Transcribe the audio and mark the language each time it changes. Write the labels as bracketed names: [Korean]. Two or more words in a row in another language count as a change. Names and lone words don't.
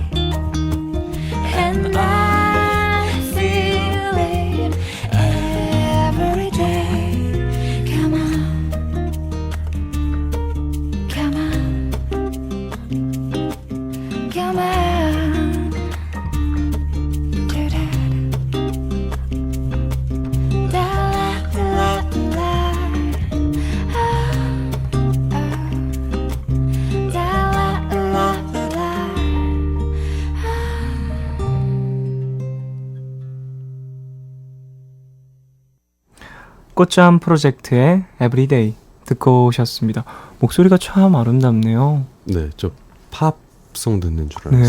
[English] And I feel it every day. Come on, come on, come on. Do that. Da la da la da la da la la. [Korean] 꽃잠 프로젝트의 Everyday 듣고 오셨습니다. 목소리가 참 아름답네요. 네, 저 팝송 듣는 줄 알았어요.